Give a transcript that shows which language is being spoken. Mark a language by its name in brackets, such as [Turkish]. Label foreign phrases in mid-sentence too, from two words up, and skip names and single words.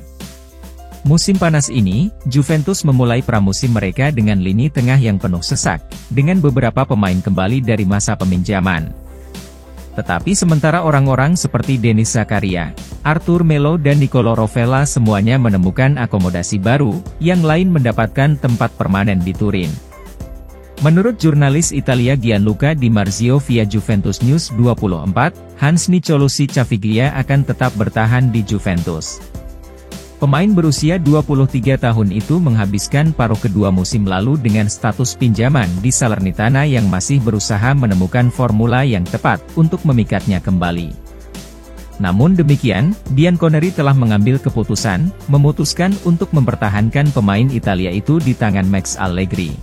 [Indonesian] Musim panas ini, Juventus memulai pramusim mereka dengan lini tengah yang penuh sesak, dengan beberapa pemain kembali dari masa peminjaman. Tetapi sementara orang-orang seperti Denis Zakaria, Arthur Melo dan Nicolo Rovella semuanya menemukan akomodasi baru, yang lain mendapatkan tempat permanen di Turin. Menurut jurnalis Italia Gianluca Di Marzio via Juventus News 24, Hans Nicolosi Caviglia akan tetap bertahan di Juventus. Pemain berusia 23 tahun itu menghabiskan paruh kedua musim lalu dengan status pinjaman di Salernitana yang masih berusaha menemukan formula yang tepat untuk memikatnya kembali. Namun demikian, Bianconeri telah mengambil keputusan, memutuskan untuk mempertahankan pemain Italia itu di tangan Max Allegri.